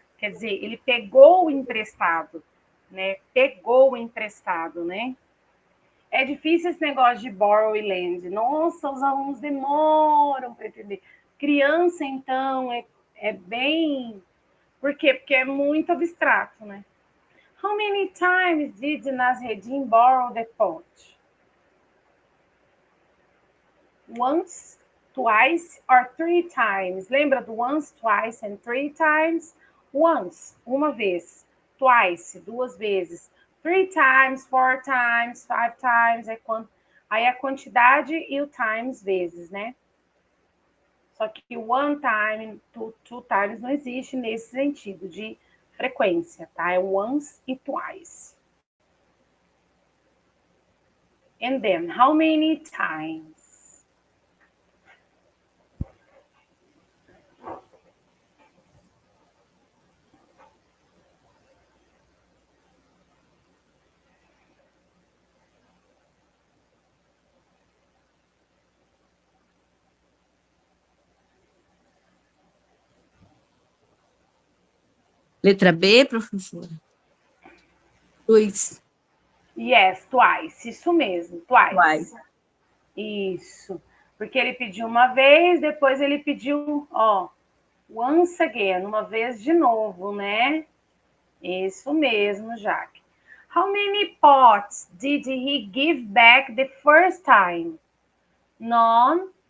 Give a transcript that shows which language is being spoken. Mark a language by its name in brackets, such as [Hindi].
[Portuguese] Quer dizer, ele pegou o emprestado, né? Pegou o emprestado, né? É difícil esse negócio de borrow e lend. Nossa, os alunos demoram para entender. Criança, então, é bem. Por quê? Porque é muito abstrato, né? [English] How many times did Nasreddin borrow the pot? Once, twice or three times. [Portuguese] Lembra do [English] once, twice and three times? [Portuguese] Once, uma vez. [English] Twice, duas vezes. Three times, four times, five times. [Portuguese] Aí a quantidade e o times vezes, né? Só que [English] one time, two times [Portuguese] não existe nesse sentido de frequência, tá? É once e twice. [English] And then, how many times? [Portuguese] Letra B, professora? Dois. [English] Yes, twice. [Portuguese] Isso mesmo, Uai. [English] twice. [Portuguese] Isso. Porque ele pediu uma vez, depois ele pediu, ó, [English] once again, [Portuguese] uma vez de novo, né? Isso mesmo, Jaque. [English] How many pots did he give back the first time? None,